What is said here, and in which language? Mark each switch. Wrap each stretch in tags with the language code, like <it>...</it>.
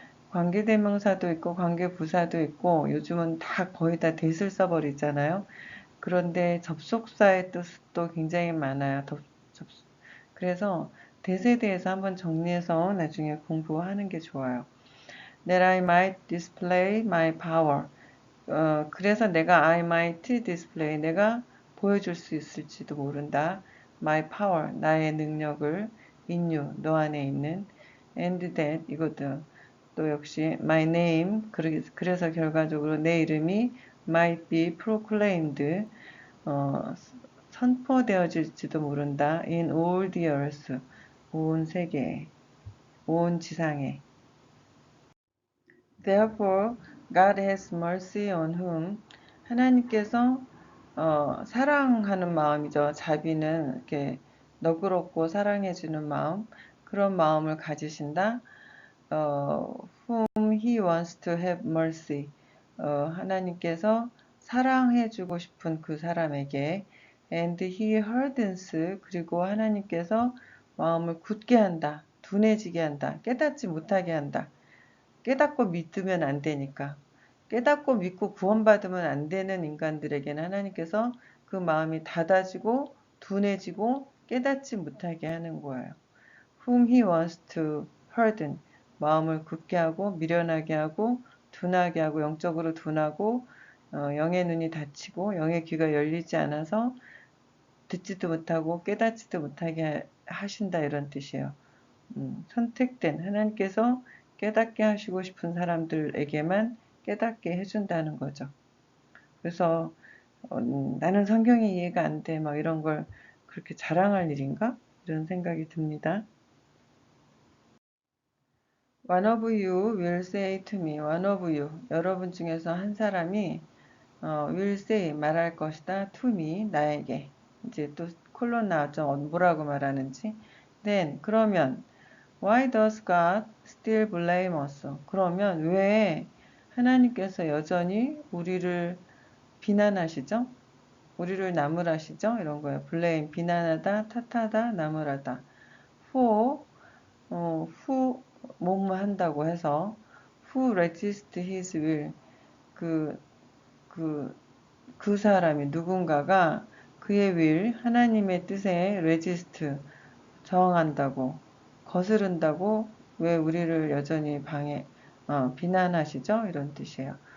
<ko>관계대명사도 있고 관계부사도 있고 요즘은 다 거의 다 that을 써버리잖아요. 그런데 접속사의 뜻도 굉장히 많아요. 그래서 that에 대해서 한번 정리해서 나중에 공부하는 게 좋아요.</ko> <en>That I might display my power.</en> <ko>그래서 내가</ko> <en>I might display,</en> <ko>내가 보여줄 수 있을지도 모른다.</ko> <en>My power,</en> <ko>나의 능력을</ko> <en>in you,</en> <ko>너 안에 있는</ko> <en>and that,</en> <ko>이것도 또 역시</ko> <en>my name,</en> <ko>그래서 결과적으로 내 이름이</ko> <en>might be proclaimed,</en> <ko>어, 선포되어질지도 모른다.</ko> <en>in all the earth,</en> <ko>온 세계에, 온 지상에.</ko> <en>Therefore, God has mercy on whom</en> <ko>하나님께서 사랑하는 마음이죠. 자비는 이렇게 너그럽고 사랑해주는 마음, 그런 마음을 가지신다.</ko> <en>Whom He wants to have mercy.</en> <ko>하나님께서 사랑해주고 싶은 그 사람에게</ko> <en>and He hardens</en> <ko>그리고 하나님께서 마음을 굳게 한다. 둔해지게 한다. 깨닫지 못하게 한다. 깨닫고 믿으면 안 되니까. 깨닫고 믿고 구원받으면 안 되는 인간들에게는 하나님께서 그 마음이 닫아지고 둔해지고 깨닫지 못하게 하는 거예요.</ko> <en>Whom he wants to harden.</en> <ko>마음을 굳게 하고 미련하게 하고 둔하게 하고 영적으로 둔하고 영의 눈이 닫히고 영의 귀가 열리지 않아서 듣지도 못하고 깨닫지도 못하게 하신다 이런 뜻이에요. 선택된 하나님께서 깨닫게 하시고 싶은 사람들에게만 깨닫게 해준다는 거죠. 그래서 나는 성경이 이해가 안 돼, 막 이런 걸 그렇게 자랑할 일인가? 이런 생각이 듭니다.</ko> <en>One of you will say to me, one of you,</en> <ko>여러분 중에서 한 사람이</ko> <en>will say,</en> <ko>말할 것이다,</ko> <en>to me,</en> <ko>나에게. 이제 또 콜론 나왔죠. 뭐라고 말하는지.</ko> <en>Then,</en> <ko>그러면</ko> <en>Why does God still blame us?</en> <ko>그러면 왜 하나님께서 여전히 우리를 비난하시죠? 우리를 나무라시죠? 이런 거예요. blame, 비난하다, 탓하다, 나무라다. for, who, 뭐뭐 한다고 해서</ko> <en>who resist his will,</en> <ko>그, 그, 그 사람이 누군가가 그의 will, 하나님의 뜻에 resist, 저항한다고, 거스른다고 왜 우리를 여전히 비난하시죠? 이런 뜻이에요.</ko>